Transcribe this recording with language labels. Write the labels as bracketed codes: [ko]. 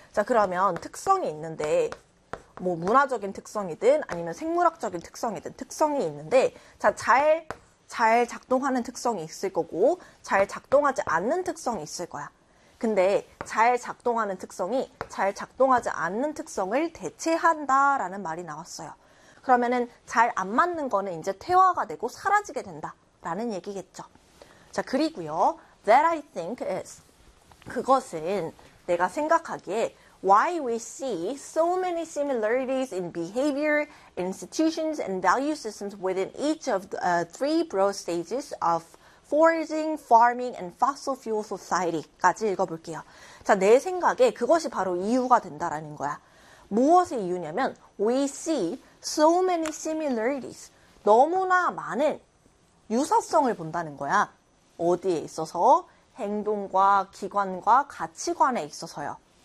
[ko] 자, 그러면 특성이 있는데 뭐 문화적인 특성이든 아니면 생물학적인 특성이든 특성이 있는데 자, 잘 작동하는 특성이 있을 거고, 잘 작동하지 않는 특성이 있을 거야. 근데 잘 작동하는 특성이 잘 작동하지 않는 특성을 대체한다라는 말이 나왔어요. 그러면은 잘 안 맞는 거는 이제 퇴화가 되고 사라지게 된다라는 얘기겠죠. 자, 그리고요. [en] That I think is. [ko] 그것은 내가 생각하기에 [en] why we see so many similarities in behavior, institutions, and value systems within each of the three broad stages of foraging, farming, and fossil fuel society [ko] 까지 읽어볼게요. 자, 내 생각에 그것이 바로 이유가 된다라는 거야. 무엇의 이유냐면 [en] we see so many similarities. [ko] 너무나 많은 유사성을 본다는 거야. 어디에 있어서? 행동과 기관과 가치관에 있어서요.